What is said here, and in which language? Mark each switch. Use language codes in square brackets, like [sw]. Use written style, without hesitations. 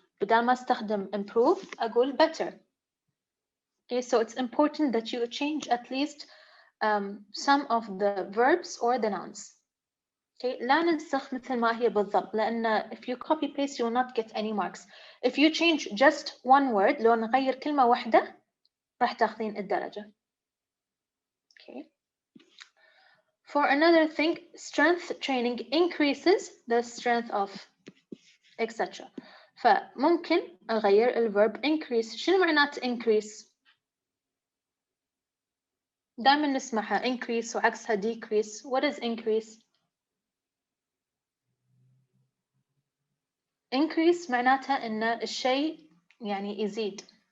[ar] بدل ما أستخدم improve أقول better. [en] Okay, so it's important that you change at least some of the verbs or the nouns. Okay, [ar] لا ننسخ مثل ما هي بالضبط لأن [en] if you copy paste you will not get any marks. If you change just one word [ar] لو نغير كلمة واحدة راح تاخذين الدرجة. [en] Okay. For another thing, strength training increases the strength of etc. [ar] فممكن أغير الverb increase. شنو معنات increase؟ دائما نسمعها increase وعكسها decrease. [en] What is increase? [ar] Increase معناتها إن الشيء يعني يزيد.